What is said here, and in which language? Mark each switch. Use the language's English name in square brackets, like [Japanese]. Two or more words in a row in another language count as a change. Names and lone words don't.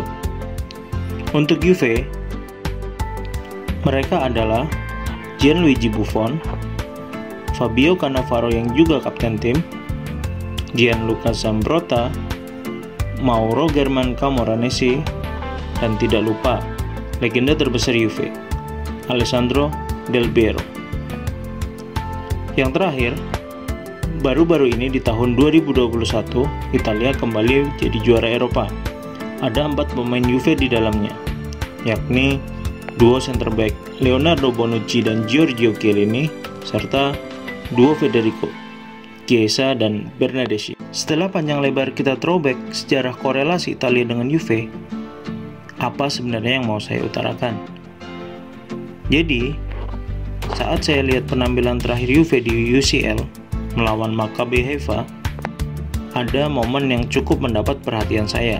[Indonesian] Untuk Juve, mereka adalah Gianluigi Buffon, Fabio Cannavaro yang juga kapten tim, Gianluca Zambrotta, Mauro German Camoranesi, dan tidak lupa legenda terbesar Juve, Alessandro Del Piero. Yang terakhir, baru-baru ini di tahun 2021, Italia kembali jadi juara Eropa. Ada 4 pemain Juve di dalamnya, yakni duo [English] center back [Indonesian] Leonardo Bonucci dan Giorgio Chiellini, serta duo Federico Chiesa dan Bernardeschi. Setelah panjang lebar kita throwback sejarah korelasi Italia dengan Juve, apa sebenarnya yang mau saya utarakan? Jadi, saat saya lihat penampilan terakhir Juve di UCL melawan Maccabi Haifa, ada momen yang cukup mendapat perhatian saya.